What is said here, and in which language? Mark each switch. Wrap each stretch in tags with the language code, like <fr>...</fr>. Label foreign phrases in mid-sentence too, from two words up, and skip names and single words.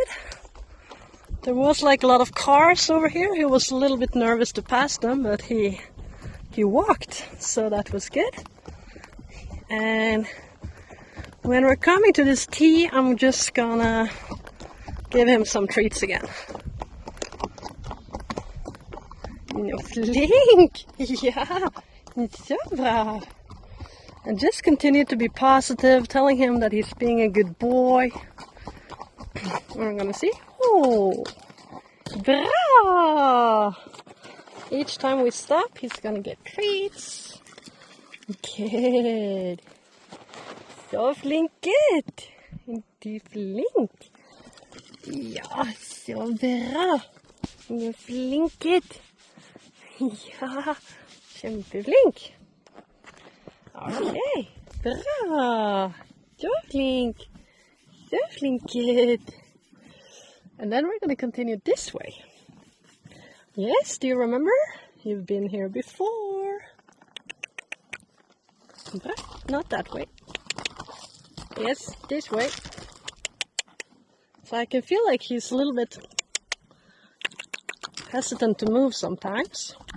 <en>There was like a lot of cars over here. He was a little bit nervous to pass them, but he walked, so that was good. And when we're coming to this tee, I'm just gonna give him some treats again.</en> <no>Flink! Ja, så bra.</no> <en>And just continue to be positive, telling him that he's being a good boy. We're gonna see. Oh, bra! Each time we stop, he's gonna get treats. Good.</en> <no>Så flinket! Du flink! Ja, så bra! Du flinket! Ja, kjempeflink! Okay, bra! Så flink! Så flinket!</no> <en>And then we're going to continue this way. Yes, do you remember? You've been here before. But not that way. Yes, this way. So I can feel like he's a little bit hesitant to move sometimes.</en>